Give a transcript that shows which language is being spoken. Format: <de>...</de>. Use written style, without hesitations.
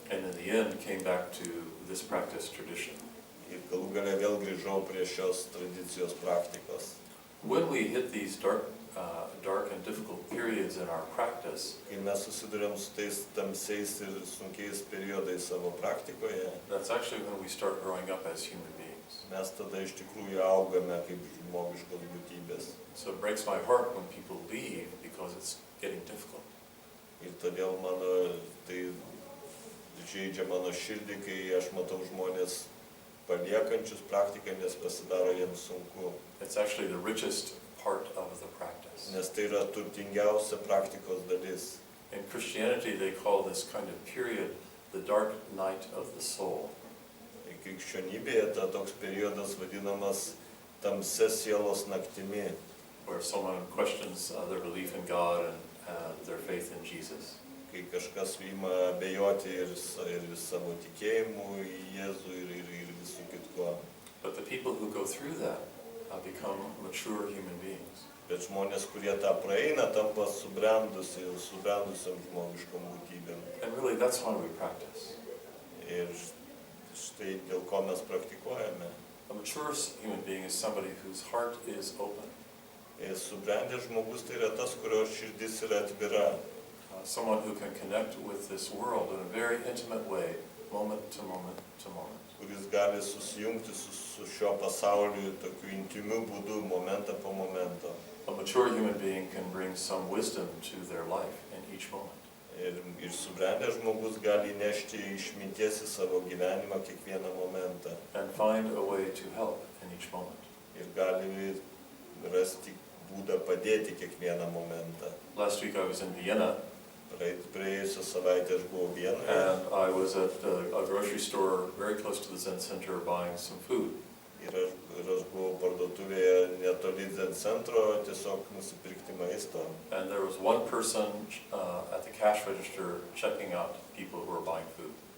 <en>And in the end came back to this practice tradition.</en> <lt>Ir galų gale vėl grįžau prie šios tradicijos praktikos.</lt> <en>When we hit these dark and difficult periods in our practice,</en> <lt>Kai mes susidurėm su tais tamsiais ir sunkiais periodais savo praktikoje,</lt> <en>that's actually when we start growing up as human beings.</en> <lt>mes tada iš tikrųjų augame kaip žmogiškos būtybės.</lt> <en>So it breaks my heart when people leave because it's getting difficult.</en> <lt>Ir todėl tai žaidžia mano širdį, kai aš matau žmonės paliekančius praktiką, nes pasidaro jiems sunku.</lt> <en>It's actually the richest part of the practice.</en> <lt>Nes tai yra turtingiausia praktikos dalis.</lt> <en>In Christianity, they call this kind of period the dark night of the soul.</en> <lt>Krikščionybėje toks periodas vadinamas tamsia sielos naktimi,</lt> <en>Where someone questions their belief in God and their faith in Jesus.</en> <lt>kai kažkas ima abejoti ir savo tikėjimu į Jėzų ir visų kitko.</lt> <en>But the people who go through that become mature human beings.</en> <lt>Bet žmonės, kurie tą praeina, tampa subrendusiam žmogiškom būtybėm.</lt> <en>And really, that's why we practice.</en> <lt>Ir štai dėl ko mes praktikuojame.</lt> <en>A mature human being is somebody whose heart is open.</en> <lt>Ir subrendęs žmogus tai yra tas, kurio širdis yra atvira.</lt> <en>Someone who can connect with this world in a very intimate way, moment to moment to moment.</en> <lt>kuris gali susijungti su šio pasauliu tokiu intimiu būdu, momentą po momento.</lt> <en>A mature human being can bring some wisdom to their life in each moment.</en> <lt>Ir subrendęs žmogus gali įnešti išminties į savo gyvenimą kiekvieną momentą.</lt> <en>And find a way to help in each moment.</en> <lt>Ir gali rasti būdą padėti kiekvieną momentą.</lt> <en>Last week I was in Vienna,</en> <lt>Praėjusią savaitę aš buvau Vienoje</lt> <en>and I was at a grocery store very close to the Zen Center buying some food.</en> <lt>ir aš buvau parduotuvėje netoli Zen centro, tiesiog nusipirkti maisto.</lt> <en>And there was one person at the cash register checking out people who were buying food.</en>